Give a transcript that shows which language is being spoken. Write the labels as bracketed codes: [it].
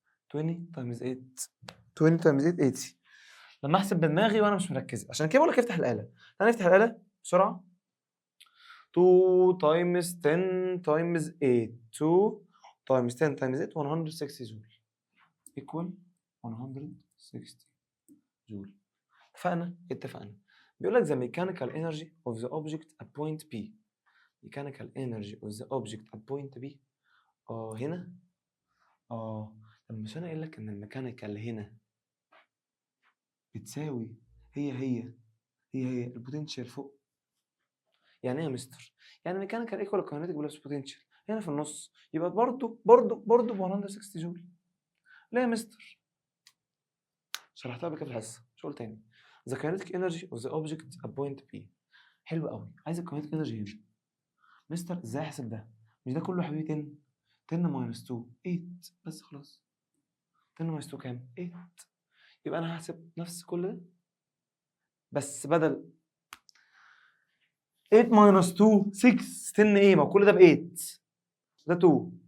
[ar] 20 تايمز 8 20 تايمز 8 80. لما احسب بدماغي وانا مش مركز، عشان كده بقول لك افتح الاله. تعالى نفتح الاله بسرعه. 2 تايمز 10 تايمز 8. 2 تايمز 10 تايمز 8 160 جول ايكوال 160 جول. اتفقنا. بيقول لك [en] the mechanical energy of the object at point B. mechanical energy of the object at point B. [ar] هنا. طب مش انا قايل لك ان الميكانيكال هنا بتساوي هي البوتنشال فوق. يعني ايه يا مستر؟ يعني ميكانيكال ايكوال كاينيتيك بلس بوتنشال هنا في النص، يبقى برضو ب 160 جول. ليه يا مستر؟ شرحتها قبل كده في الحصه، مش هقول تاني. [en] the kinetic energy of the object at point B. [ar] حلو قوي. عايز الكاينيتيك انرجي هنا. مستر ازاي احسب ده؟ مش ده كله يا حبيبي 10 10 minus 2 8 بس خلاص. 10 minus 2 كام؟ 8. يبقى انا هحسب نفس كل ده بس بدل 8 minus 2 6 10 ايه؟ ما كل ده ب 8 ده 2.